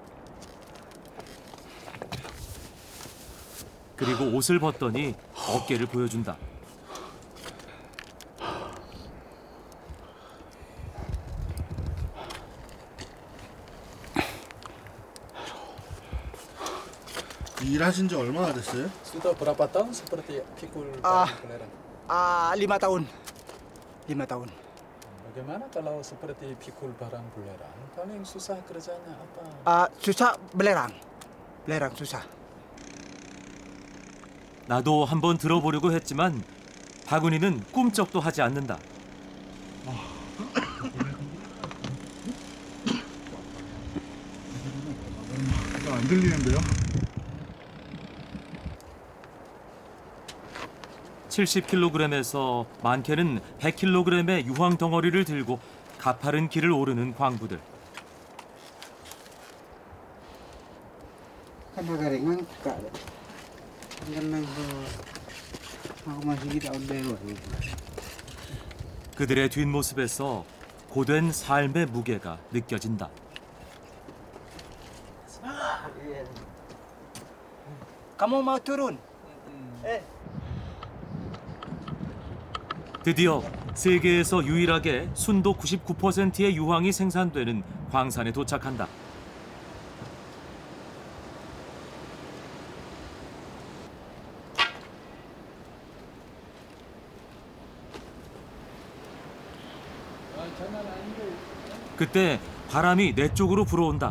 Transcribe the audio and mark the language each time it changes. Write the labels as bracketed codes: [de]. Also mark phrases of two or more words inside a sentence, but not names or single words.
[ko] 그리고 옷을 벗더니 어깨를 보여준다. 일하신 지 얼마나 됐어요? [id] Sudah berapa tahun seperti pikul Ah. belerang? 5 tahun. 5 tahun. Bagaimana kalau seperti pikul barang belerang? Paling susah kerjanya apa? Susah belerang. Belerang susah. [ko] 나도 한번 들어보려고 했지만 바구니는 꿈쩍도 하지 않는다. 안 들리는데요? 70kg에서 많게는 100kg의 유황 덩어리를 들고 가파른 길을 오르는 광부들. [id] Kadang-kadang juga ada. Kadang aku masih tahun baru. [ko] 그들의 뒷모습에서 고된 삶의 무게가 느껴진다. [id] Kamu mau turun? [ko] 드디어 세계에서 유일하게 순도 99%의 유황이 생산되는 광산에 도착한다. 그때 바람이 내 쪽으로 불어온다.